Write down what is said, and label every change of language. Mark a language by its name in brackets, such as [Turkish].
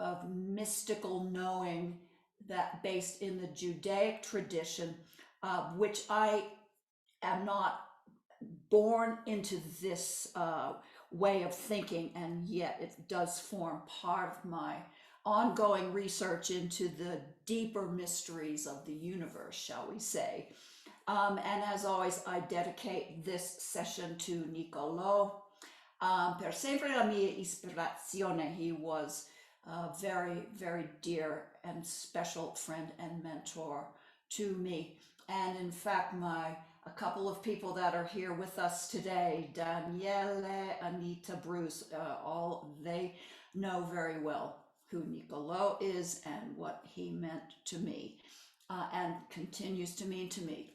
[English] mystical knowing that based in the Judaic tradition, which I am not born into this way of thinking, and yet it does form part of my ongoing research into the deeper mysteries of the universe, shall we say. And as always, I dedicate this session to Niccolò. [Italian] Per sempre la mia ispirazione. [English] He was a very, very dear and special friend and mentor to me. And in fact, a couple of people that are here with us today, Daniele, Anita, Bruce, all they know very well who Niccolò is and what he meant to me, and continues to mean to me.